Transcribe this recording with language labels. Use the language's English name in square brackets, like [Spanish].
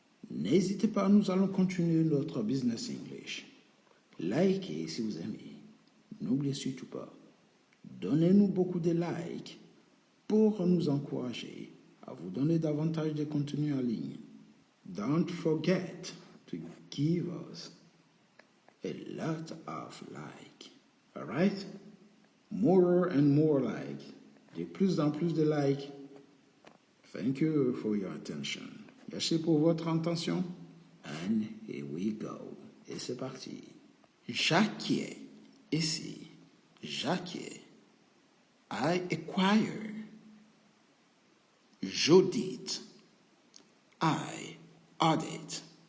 [French] N'hésitez pas, nous allons continuer notre business English. Likez si vous aimez. N'oubliez surtout pas, donnez-nous beaucoup de likes pour nous encourager à vous donner davantage de contenu en ligne. [English] Don't forget to give us a lot of like. Alright? More and more like. [French] De plus en plus de likes. [English] Thank you for your attention. [French] Merci pour votre attention. [English] And here we go. [French] Et c'est parti. J'acquiers. Ici. J'acquiers. [English] I acquire. [French] J'audite. [English] I audit.